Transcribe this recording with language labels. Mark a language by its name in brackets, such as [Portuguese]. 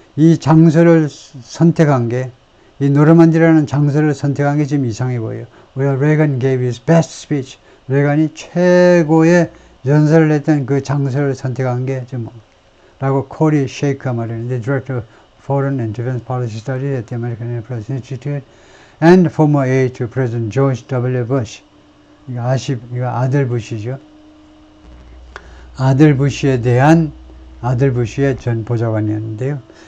[Korean] 이 장소를 선택한 게, 이 노르만디라는 장소를 선택한 게 좀 이상해 보여요. [English] Where Reagan gave his best speech. [Korean] 레간이 최고의 연설을 했던 그 장소를 선택한 게 좀, 라고 코리 쉐이크가 말했는데, [English] Director of Foreign and Defense Policy Studies at the American Enterprise Institute and former aide to President George W. [Korean] Bush. 이거 아들 부시죠. 아들 부시에 대한 아들 부시의 전 보좌관이었는데요.